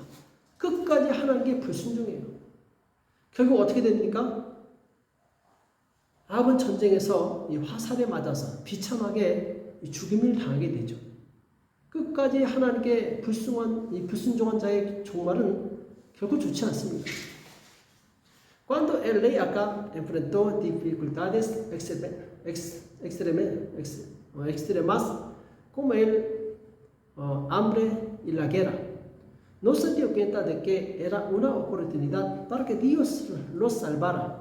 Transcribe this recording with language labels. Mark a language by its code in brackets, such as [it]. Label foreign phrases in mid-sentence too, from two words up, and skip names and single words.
[ko] 끝까지 하나님께 불순종해요. 결국 어떻게 됩니까? 아합은 전쟁에서 이 화살에 맞아서 비참하게 죽임을 당하게 되죠. 끝까지 하나님께 불순종한 자의 종말은 결코 좋지 않습니다. [es] Cuando el rey Acab enfrentó dificultades extremas como el hambre y la guerra, no se dio cuenta de que era una oportunidad para que Dios los salvara.